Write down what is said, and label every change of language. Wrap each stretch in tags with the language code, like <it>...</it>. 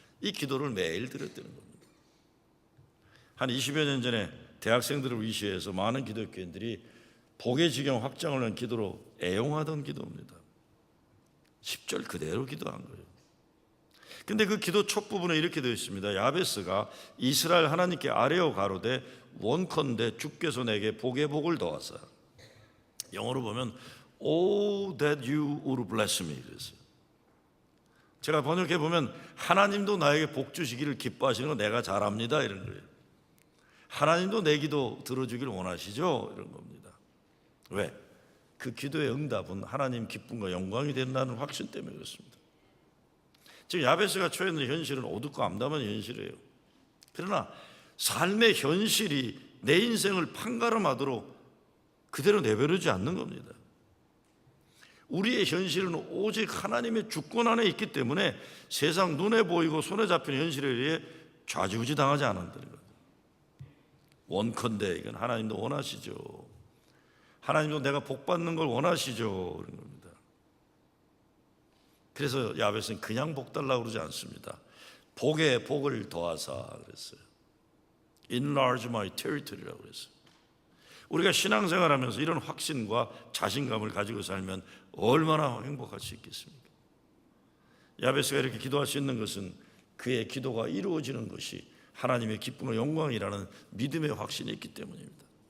<ko>이 기도를 매일 드렸다는 겁니다. 한 20여 년 전에 대학생들을 위시해서 많은 기독교인들이 복의 지경 확장을 위한 기도로 애용하던 기도입니다. 10절 그대로 기도한 거예요. 근데 그 기도 첫 부분에 이렇게 되어 있습니다. 야베스가 이스라엘 하나님께 아뢰어 가로되 원컨대 주께서 내게 복의 복을 더하사. 영어로 보면</ko> <en>Oh that you would bless me</en> <ko>그랬어요. 제가 번역해 보면 하나님도 나에게 복 주시기를 기뻐하시는 거 내가 잘합니다 이런 거예요. 하나님도 내 기도 들어주기를 원하시죠 이런 겁니다. 왜? 그 기도의 응답은 하나님 기쁨과 영광이 된다는 확신 때문에 그렇습니다. 지금 야베스가 처했는 현실은 어둡고 암담한 현실이에요. 그러나 삶의 현실이 내 인생을 판가름하도록 그대로 내버려두지 않는 겁니다. 우리의 현실은 오직 하나님의 주권 안에 있기 때문에 세상 눈에 보이고 손에 잡히는 현실에 의해 좌지우지 당하지 않는다는 거예요. 원컨대 이건 하나님도 원하시죠. 하나님도 내가 복 받는 걸 원하시죠 그런 겁니다. 그래서 야베스는 그냥 복 달라고 그러지 않습니다. 복에 복을 더하사 그랬어요.</ko> <en>Enlarge my territory라고</en> <ko>그랬어요. 우리가 신앙생활하면서 이런 확신과 자신감을 가지고 살면 얼마나 행복할 수 있겠습니까? 야베스가 이렇게 기도할 수 있는 것은 그의 기도가 이루어지는 것이 하나님의 기쁨과 영광이라는 믿음의 확신이 있기 때문입니다.</ko>